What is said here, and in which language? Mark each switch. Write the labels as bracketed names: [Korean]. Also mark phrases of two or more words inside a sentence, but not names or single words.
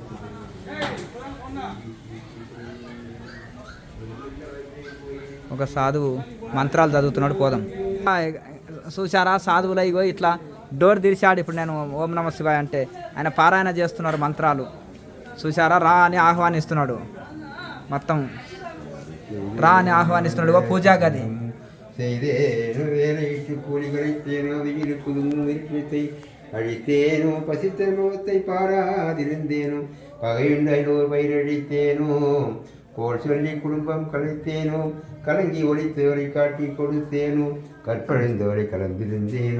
[Telugu] ఒక సాధువు మంత్రాలు చదువుతున్నాడు, పోదాం. చూసారా సాధువులు ఇగో ఇట్లా డోర్ తెరిచాడు. ఇప్పుడు నేను [Sanskrit] ఓం నమ శివాయ [Telugu] అంటే ఆయన పారాయణ చేస్తున్నారు మంత్రాలు. చూసారా, రా అని ఆహ్వానిస్తున్నాడు, మొత్తం రా అని ఆహ్వానిస్తున్నాడు. ఓ పూజా గది [Tamil] செய்தேனோ வேலையிட்டு கூலி குறைத்தேனோ வெயில் குதுங்கும் விருப்பத்தை அழித்தேனோ பசித்த முகத்தை பாராதிருந்தேனோ பகையுண்டோர் பயிரடித்தேனோ கோல் சொல்லி குடும்பம் கலைத்தேனோ கலங்கி ஒளித்தவரை காட்டி கொடுத்தேனோ கற்பழிந்தவரை கலந்திருந்தேனோ